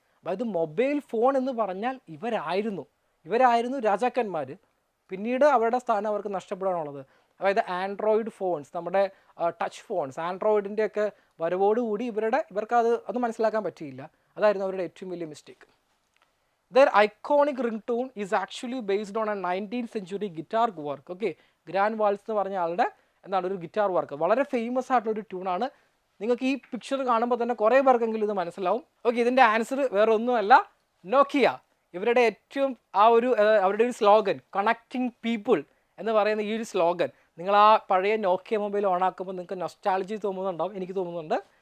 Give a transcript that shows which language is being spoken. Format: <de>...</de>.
<ml>അതായത് mobile phone എന്ന് പറഞ്ഞാൽ ഇവരായിരുന്നു രാജാക്കന്മാർ. പിന്നീട് അവരുടെ സ്ഥാനം അവർക്ക് നഷ്ടപ്പെടാനുള്ളത്. അതായത് ആൻഡ്രോയിഡ് ഫോൺസ്, നമ്മുടെ ടച്ച് ഫോൺസ്, ആൻഡ്രോയിഡിൻ്റെയൊക്കെ വരവോടുകൂടി ഇവർക്ക് അത് മനസ്സിലാക്കാൻ പറ്റിയില്ല. അതായിരുന്നു അവരുടെ ഏറ്റവും വലിയ mistake.</ml> <en>Their iconic ringtone is actually based on a 19th century guitar work.</en> <ml>Okay, grand walls എന്ന് പറഞ്ഞ ആളുടെ ഒരു ഗിറ്റാർ വർക്ക്, വളരെ ഫേമസ് ആയിട്ടുള്ളൊരു ട്യൂണാണ്. നിങ്ങൾക്ക് ഈ പിക്ചർ കാണുമ്പോൾ തന്നെ കുറേ പേർക്കെങ്കിലും ഇത് മനസ്സിലാവും. ഓക്കെ, ഇതിൻ്റെ ആൻസർ വേറെ ഒന്നുമല്ല, നോക്കിയ. ഇവരുടെ ഏറ്റവും അവരുടെ ഒരു സ്ലോഗൻ, കണക്റ്റിംഗ് പീപ്പിൾ എന്ന് പറയുന്ന ഈ ഒരു സ്ലോഗൻ, നിങ്ങൾ ആ പഴയ നോക്കിയ മൊബൈൽ ഓൺ ആക്കുമ്പോൾ നിങ്ങൾക്ക് നൊസ്റ്റാൾജി തോന്നുന്നുണ്ടാവും, എനിക്ക് തോന്നുന്നുണ്ട്.</ml>